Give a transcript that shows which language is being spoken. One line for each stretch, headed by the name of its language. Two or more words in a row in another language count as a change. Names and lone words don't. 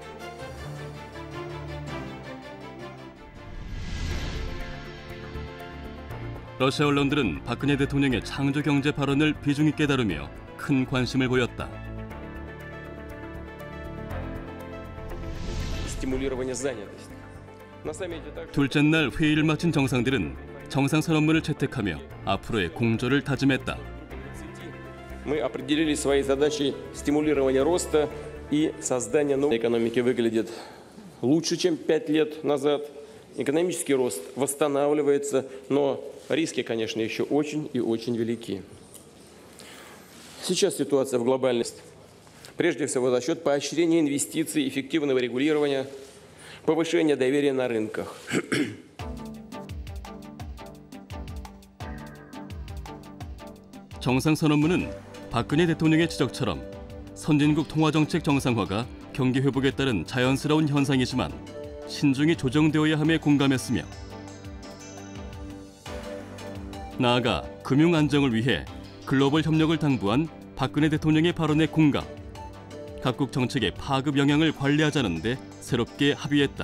Korean: 러시아 언론들은 박근혜 대통령의 창조 경제 발언을 비중 있게 다루며 큰 관심을 보였다. 둘째 날 회의를 마친 정상들은 정상 선언문을 채택하며 앞으로의 공조를 다짐했다.
Russian: Мы определили свои задачи стимулирования роста и создания новой экономики выглядит лучше, чем 5 лет назад. Экономический рост восстанавливается, но риски, конечно, еще очень и очень велики. Сейчас ситуация в глобальности. Прежде всего за счет поощрения инвестиций, эффективного регулирования, повышения доверия на рынках.
Korean: 정상선언문은 박근혜 대통령의 지적처럼 선진국 통화정책 정상화가 경기 회복에 따른 자연스러운 현상이지만 신중히 조정되어야 함에 공감했으며 나아가 금융 안정을 위해 글로벌 협력을 당부한 박근혜 대통령의 발언에 공감, 각국 정책의 파급 영향을 관리하자는 데 새롭게 합의했다.